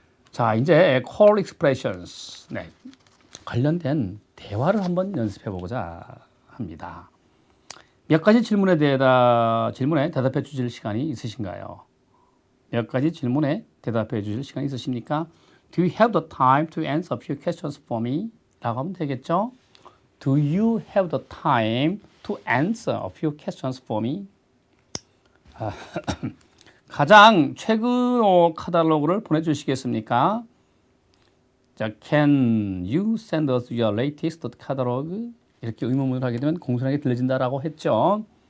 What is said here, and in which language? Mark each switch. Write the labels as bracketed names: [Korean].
[Korean] 자, 이제 call expressions. 네. 관련된 대화를 한번 연습해 보고자 합니다. 몇 가지 질문에 대답해 주실 시간이 있으신가요? 몇 가지 질문에 대답해 주실 시간이 있으십니까? [English] Do you have the time to answer a few questions for me? [Korean] 라고 하면 되겠죠? [English] Do you have the time to answer a few questions for me? [Korean] 가장 최근 카탈로그를 보내주시겠습니까? [English] 자, Can you send us your latest catalog? [Korean] 이렇게 의문문을 하게 되면 공손하게 들려진다라고 했죠.